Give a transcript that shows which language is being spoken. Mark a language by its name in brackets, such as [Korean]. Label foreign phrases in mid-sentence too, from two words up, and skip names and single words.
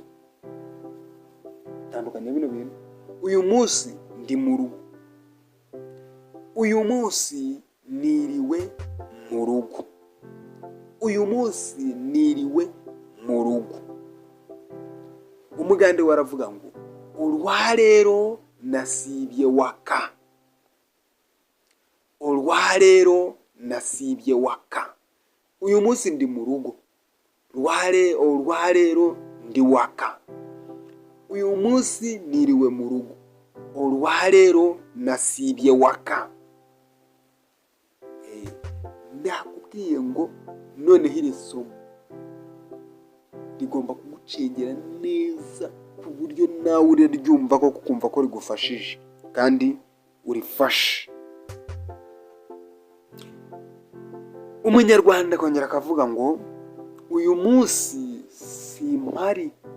[Kinyarwanda] Tandukanye bino bintu. Uyu munsi ndi mu rugo. Uyu munsi niriwe mu rugo. Uyu munsi niriwe mu rugo. Umugande waravuga ngo [Ganda] olwaleero nasibye waka. Olwaleero nasibye waka. [Kinyarwanda] Uyu munsi ndi mu rugo. [Ganda] Olwaleero ndi waka. [Kinyarwanda] Uyu munsi niriwe mu rugo. [Ganda] Olwaleero nasibye waka. [Kinyarwanda] Nakubwiye ngo noneho iri somo rigomba kugucengera neza ku buryo nawe uraryumva ko kukumva ko rigufashije kandi urifashe. Umunyarwanda akongera akavuga ngo uyu munsi simpari.